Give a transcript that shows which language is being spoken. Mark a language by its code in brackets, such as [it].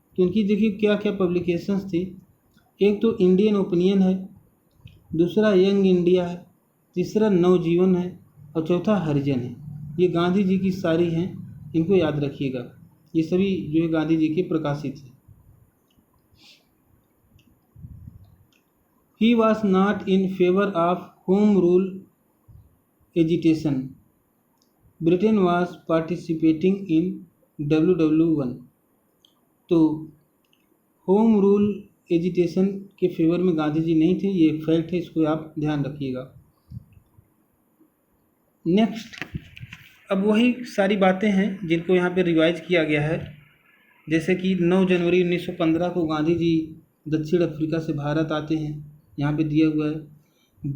[hi] तो उनकी देखिए क्या क्या पब्लिकेशंस थी। एक तो इंडियन ओपिनियन है, दूसरा यंग इंडिया है, तीसरा नवजीवन है और चौथा हरिजन है। ये गांधी जी की सारी हैं, इनको याद रखिएगा। ये सभी जो है गांधी जी के प्रकाशित हैं। [en] He was not in favor of home rule agitation. Britain was participating in WW1. [hi] तो होम रूल एजिटेशन के फेवर में गांधी जी नहीं थे, ये फैक्ट है, इसको आप ध्यान रखिएगा। नेक्स्ट, अब वही सारी बातें हैं जिनको यहाँ पे रिवाइज किया गया है। जैसे कि 9 जनवरी 1915 को गांधी जी दक्षिण अफ्रीका से भारत आते हैं, यहाँ पे दिया हुआ है।